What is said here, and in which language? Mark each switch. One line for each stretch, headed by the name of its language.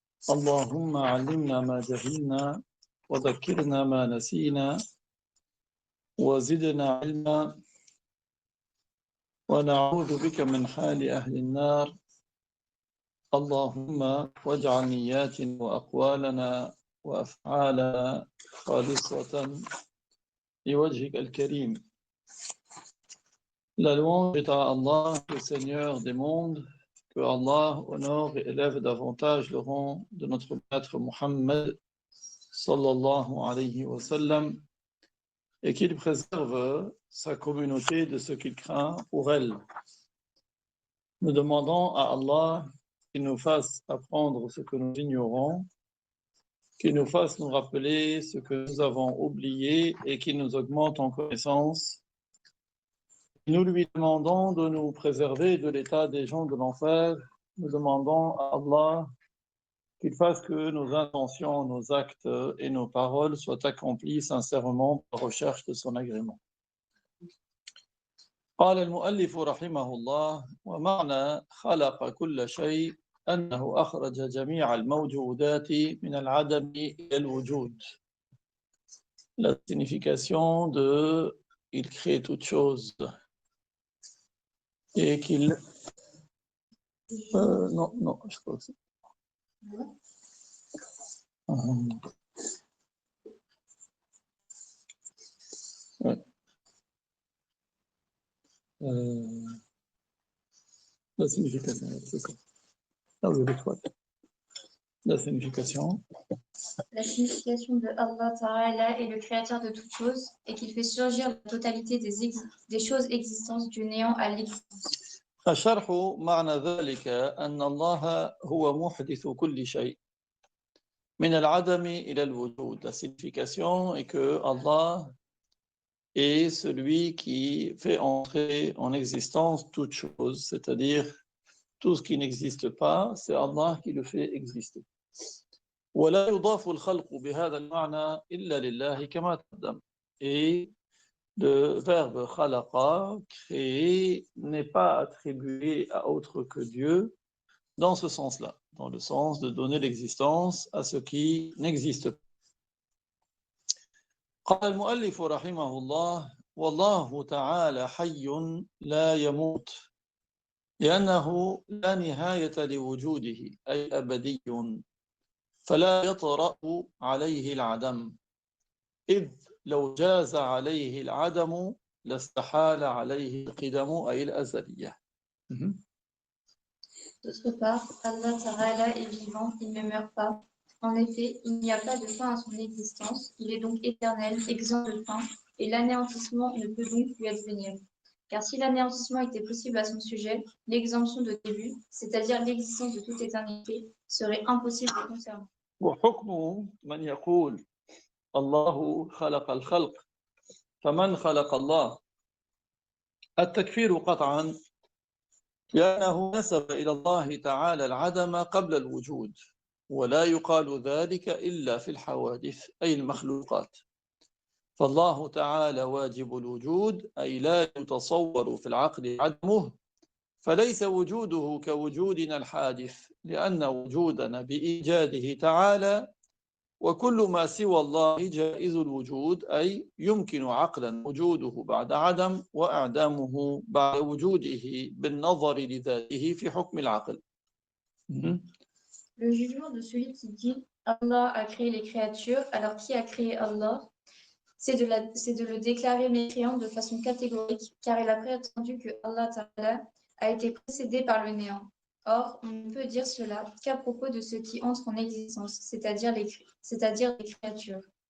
Arabic: اللهم علمنا ما جهلنا وذكرنا ما نسينا وزدنا علما ونعوذ بك من حال أهل النار. اللهم واجعل نياتنا وأقوالنا وأفعالنا خالصة لوجهك الكريم.
French: La louange est à Allah, le Seigneur des mondes, que Allah honore et élève davantage le rang de notre maître Muhammad
Arabic: sallallahu alayhi wa sallam
French: et qu'il préserve sa communauté de ce qu'il craint pour elle. Nous demandons à Allah qu'il nous fasse apprendre ce que nous ignorons, qu'il nous fasse nous rappeler ce que nous avons oublié et qu'il nous augmente en connaissance. Nous lui demandons de nous préserver de l'état des gens de l'enfer. Nous demandons à Allah qu'il fasse que nos intentions, nos actes et nos paroles soient accomplis sincèrement par recherche de son agrément.
Arabic: قال المؤلف رحمه الله: ومعنى خلق كل شيء أنه أخرج جميع الموجودات من العدم إلى الوجود.
French: La signification de il crée toutes choses et qu'il non, je crois que c'est ouais. La signification, c'est ça. Ah oui, la signification. La signification de Allah Ta'ala est le créateur de toutes choses et qu'il fait surgir la totalité des choses existantes du néant à l'existence.
Arabic: الشرح معنى ذلك أن الله هو محدث كل شيء من العدم إلى الوجود.
French: La signification est que Allah est celui qui fait entrer en existence toute chose, c'est-à-dire tout ce qui n'existe pas, c'est Allah qui le fait exister.
Arabic: ولا يضاف الخلق بهذا المعنى إلا لله كما تقدم.
French: Et le verbe khalaqa, créer, n'est pas attribué à autre que Dieu dans ce sens-là, dans le sens de donner l'existence à ce qui n'existe pas.
Arabic: قال المؤلف رحمه الله: والله تعالى حي لا يموت لأنه لا نهاية لوجوده أي أبدي فلا يطرأ عليه العدم إذ لو جاز عليه العدم لاستحال عليه القدم أي الأزلية.
French: D'autre part, Allah Ta'ala est vivant, il ne meurt pas. En effet, il n'y a pas de fin à son existence, il est donc éternel, exempt de fin, et l'anéantissement ne peut donc lui advenir. Car si l'anéantissement était possible à son sujet, l'exemption de début, c'est-à-dire l'existence de toute éternité, serait impossible de concerner.
Arabic: وحكمه من يقول الله خلق الخلق فمن خلق الله التكفير قطعا لأنه نسب إلى الله تعالى العدم قبل الوجود ولا يقال ذلك إلا في الحوادث أي المخلوقات فالله تعالى واجب الوجود أي لا يتصور في العقل عدمه فليس وجوده كوجودنا الحادث لأن وجودنا بإيجاده تعالى وكل ما سوى الله جائز الوجود أي يمكن عقلا وجوده بعد عدم وإعدامه بعد وجوده بالنظر لذاته في حكم العقل.
French: Le jugement de celui qui dit Allah a créé les créatures, alors qui a créé Allah, c'est de le déclarer mécréant de façon catégorique, car il a prétendu que Allah Ta'ala a été précédé par le néant. Or, on ne peut dire cela qu'à propos de ce qui entre en existence, c'est-à-dire les créatures.